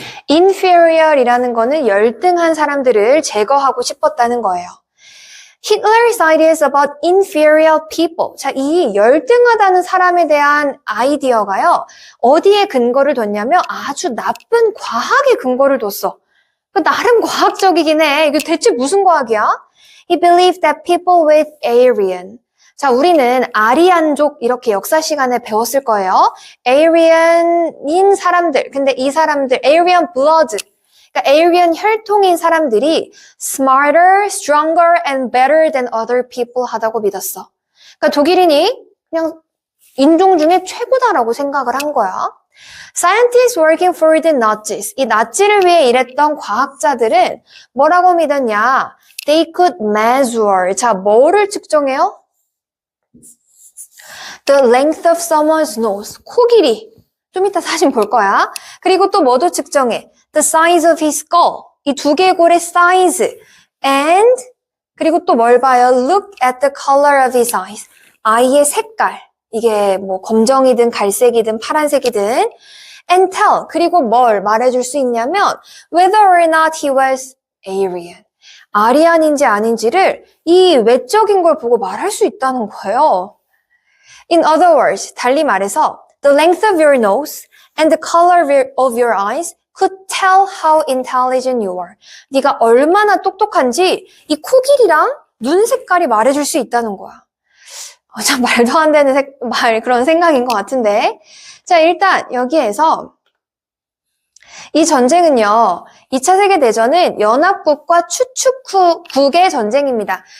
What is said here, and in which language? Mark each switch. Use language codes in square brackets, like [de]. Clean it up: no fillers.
[ko] inferior이라는 거는 열등한 사람들을 제거하고 싶었다는 거예요. [en] Hitler's ideas about inferior people. [ko] 자, 이 열등하다는 사람에 대한 아이디어가요. 어디에 근거를 뒀냐면 아주 나쁜 과학에 근거를 뒀어. 나름 과학적이긴 해. 이게 대체 무슨 과학이야? [en] He believed that people with Aryan. [ko] 자, 우리는 아리안족 이렇게 역사 시간에 배웠을 거예요. Aryan인 사람들. 근데 이 사람들, [en] Aryan blood. [ko] 그러니까 Aryan 혈통인 사람들이 [en] smarter, stronger, and better than other people [ko] 하다고 믿었어. 그러니까 독일인이 그냥 인종 중에 최고다라고 생각을 한 거야. [en] Scientists working for the Nazis. [ko] 이 나치를 위해 일했던 과학자들은 뭐라고 믿었냐? [en] They could measure. [ko] 자, 뭐를 측정해요? [en] The length of someone's nose. [ko] 코 길이. 좀 이따 사진 볼 거야. 그리고 또 뭐도 측정해? [en] The size of his skull. [ko] 이 두개골의 [en] size. And [ko] 그리고 또 뭘 봐요? [en] Look at the color of his eyes. [ko] 아이의 색깔. 이게 뭐 검정이든 갈색이든 파란색이든. [en] And tell. [ko] 그리고 뭘 말해줄 수 있냐면 [en] whether or not he was Aryan. [ko] 아리안인지 아닌지를 이 외적인 걸 보고 말할 수 있다는 거예요. [en] In other words, [ko] 달리 말해서 [en] the length of your nose and the color of your eyes could tell how intelligent you are. [ko] 네가 얼마나 똑똑한지 이 코 길이랑 눈 색깔이 말해줄 수 있다는 거야. 참 말도 안 되는 그런 생각인 것 같은데. 자, 일단 여기에서 이 전쟁은요, 2차 세계대전은 연합국과 추축국의 전쟁입니다.